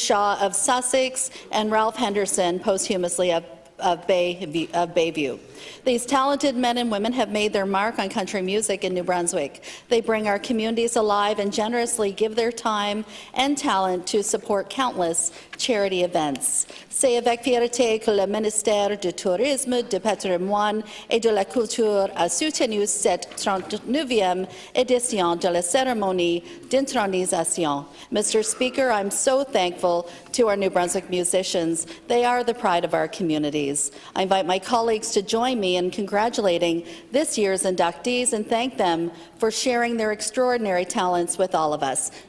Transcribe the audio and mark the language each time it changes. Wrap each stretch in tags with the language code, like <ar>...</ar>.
<en>Shaw of Sussex, and Ralph Henderson, posthumously of Bayview. These talented men and women have made their mark on country music in New Brunswick. They bring our communities alive and generously give their time and talent to support countless charity events.</en> <fr>C'est avec fierté que le ministère du Tourisme, du Patrimoine et de la Culture a soutenu cette 39e édition de la cérémonie d'intronisation.</fr> <en>Mr. Speaker, I'm so thankful to our New Brunswick musicians. They are the pride of our communities. I invite my colleagues to join me in congratulating this year's inductees and thank them for sharing their extraordinary talents with all of us.</en>